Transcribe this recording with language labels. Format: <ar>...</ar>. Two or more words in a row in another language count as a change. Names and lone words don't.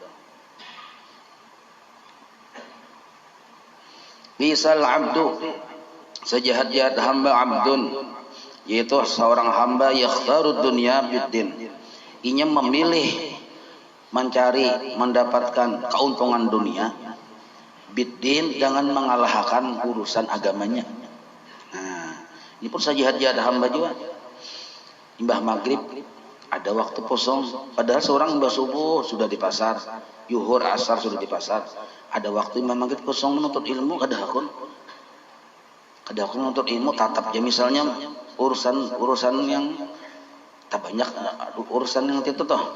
<ar>بئس العبد,</ar> <id>sejahat-jahat hamba abdun, yaitu seorang hamba</id> <ar>يختار الدنيا بالدين.</ar> <id>Inya memilih mencari mendapatkan keuntungan dunia biddin dengan mengalahkan urusan agamanya. Ini pun sejahat-jahat hamba juga.</id> <bjn>Imbah maghrib ada waktu kosong, padahal seorang imbah subuh sudah di pasar, yuhur asar sudah di pasar. Ada waktu imbah maghrib kosong menuntut ilmu, kada hakun menuntut ilmu tatap ya, misalnya urusan yang tak banyak, urusan yang itu toh.</bjn>